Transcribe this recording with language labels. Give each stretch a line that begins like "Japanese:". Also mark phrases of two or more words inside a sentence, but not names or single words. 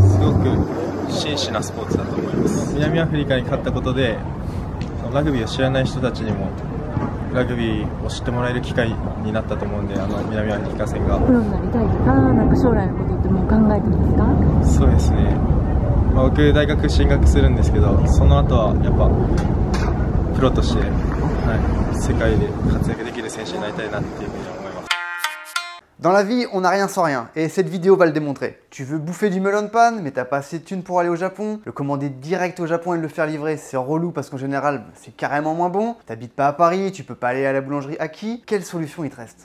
Japanese: すごく真摯なスポーツだと思います。南アフリカに勝ったことでラグビーを知らない人たちにもラグビーを知ってもらえる機会になったと思うんで、南アフリカ戦が。プロになりたいとか、なんか将来のことってもう考えてますか？そうですね。僕大学進学するんですけど、その後はやっぱプロとして、世界で活躍できる選手になりたいなっていうふうに思います。
French: Dans la vie, on n'a rien sans rien, et cette vidéo va le démontrer. Tu veux bouffer du melon pan, mais t'as pas assez de thunes pour aller au Japon. Le commander direct au Japon et le faire livrer, c'est relou parce qu'en général, c'est carrément moins bon. T'habites pas à Paris, tu peux pas aller à la boulangerie Aki. Quelle solution il te reste?